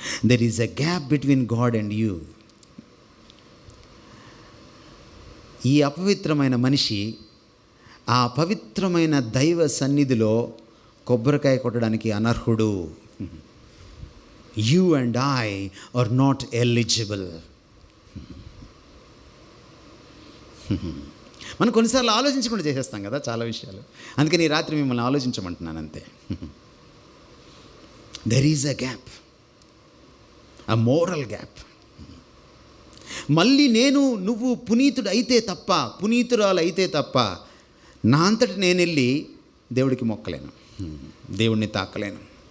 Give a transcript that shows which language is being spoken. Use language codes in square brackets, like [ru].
[en] There is a gap between God and you. [te] ఈ అపవిత్రమైన మనిషి ఆ పవిత్రమైన దైవ సన్నిధిలో కొబ్బరికాయ కొట్టడానికి అనర్హుడు. [en] You and I are not eligible. [te] మనం కొన్నిసార్లు ఆలోచించకుండా చేసేస్తాం కదా చాలా విషయాలు. అందుకని ఈ రాత్రి మిమ్మల్ని ఆలోచించమంటున్నాను అంతే. [en] There is a gap, a moral gap. [te] మళ్ళీ నువ్వు పునీతుడు అయితే తప్ప, పునీతురాలు అయితే తప్ప నా అంతటి నేను వెళ్ళి దేవుడికి మొక్కలేను, దేవుడిని తాకలేను.